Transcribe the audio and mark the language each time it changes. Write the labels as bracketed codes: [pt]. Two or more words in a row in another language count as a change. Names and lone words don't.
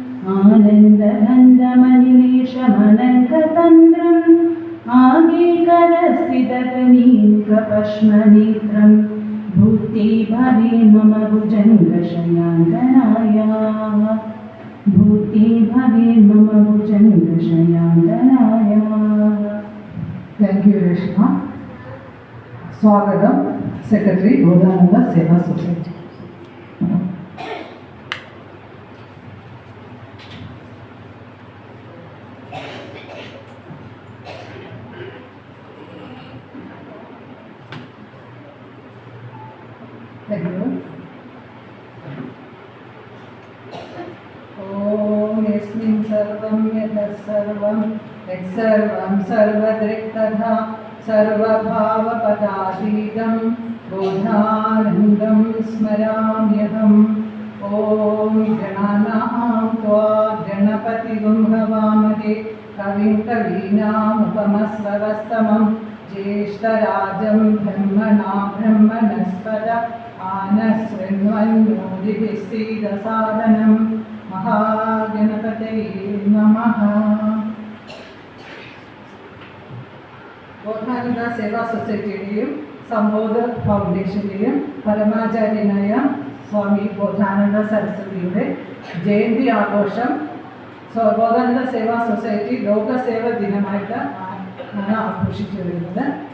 [sa] आनन्दगन्धमनिमेषमनङ्गतन्द्रम् आगेकरस्थितकनीकपश्मनेत्रम् भूते भवे मम भुजङ्गशयान्तनायाः भूते भवे मम भुजङ्गशयान्तनायाः. [en] Thank you, Reshma. Swagatam, Secretary, Bodhananda Seva Society. Thank you. [sa] ॐ यस्मिन् सर्वं यतः सर्वं सर्वं सर्वदृक्तथा सर्वभावपदातीतं बोधानन्दं स्मराम्यहम्. ॐ गणानां त्वा गणपतिगुं हवामहे कविं कवीनामुपमस्रवस्तमं ज्येष्ठराजं ब्रह्मणा ब्रह्मणस्पद आनशृण्वन्नोदिभिः सीदसादनं महागणपतये नमः. [ml] ബോധാനന്ദ സേവാ സൊസൈറ്റിയുടെയും സംബോധ ഫൗണ്ടേഷൻ്റെയും പരമാചാര്യനായ സ്വാമി ബോധാനന്ദ സരസ്വതിയുടെ ജയന്തി ആഘോഷം ബോധാനന്ദ സേവാ സൊസൈറ്റി ലോകസേവ ദിനമായിട്ട് ആണ് ആഘോഷിച്ചു വരുന്നത്.